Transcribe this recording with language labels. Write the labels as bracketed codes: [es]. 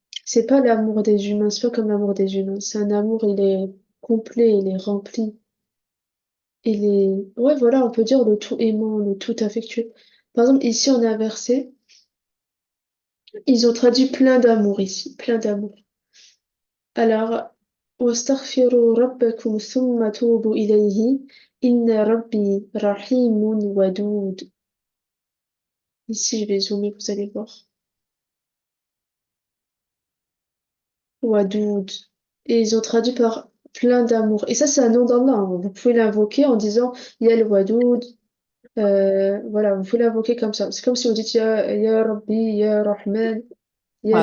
[fr] C'est pas l'amour des humains, c'est pas comme l'amour des humains. C'est un amour, il est complet, il est rempli. Ouais, voilà, on peut dire le tout aimant, le tout affectueux. Par exemple, ici, on a un verset. Ils ont traduit plein d'amour ici, plein d'amour. Alors, [ar] واستغفروا ربكم ثم توبوا إليه إن ربي رحيم ودود. [fr] Ici, je vais zoomer, vous allez voir. Wadoud. Et ils ont traduit par plein d'amour. Et ça, c'est un nom d'Allah, hein. Vous pouvez l'invoquer en disant Ya el Wadoud. Voilà, vous pouvez l'invoquer comme ça. C'est comme si vous dites Ya Rabbi, Ya Rahman, Ya